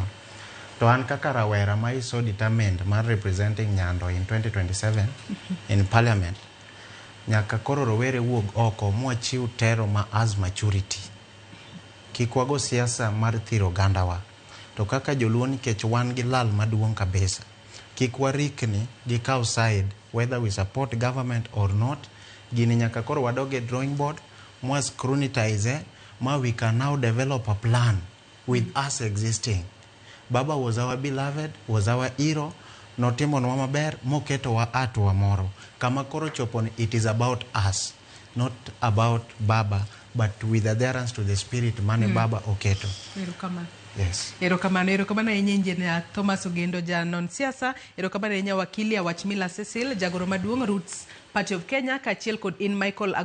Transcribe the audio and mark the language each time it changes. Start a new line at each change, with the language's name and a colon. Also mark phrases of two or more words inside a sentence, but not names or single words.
Luo (Kenya and Tanzania): To an kaka rawera ma iso determined mar
English: representing Nyando in 2027 in parliament,
Luo (Kenya and Tanzania): nyaka koro rowere wuog oko mwachiw tero ma
English: as maturity.
Luo (Kenya and Tanzania): Kikwago siasa mar thiro gandawa. To kaka joluo nikech wan gi lal maduong' kabisa. Kikwarikni gi kaw side
English: whether we support government or not.
Luo (Kenya and Tanzania): Gini nyaka koro wadoge
English: drawing board,
Luo (Kenya and Tanzania): mwa scrutinize,
English: we can now develop a plan with us existing. Baba was our beloved, was our hero,
Luo (Kenya and Tanzania): notimo nwa maber, moketo wa atu wa moro. Kama koro choponi,
English: it is about us, not about Baba, but with adherence to the spirit
Luo (Kenya and Tanzania): mane Baba oketo. Erokamano. Yes. Erokamano ahinya Engineer Thomas Ogendo janon siasa. Erokamano ahinya wakili Awachmila Cecil, jagoro maduong' Roots Party of Kenya, kachiel kod in Michael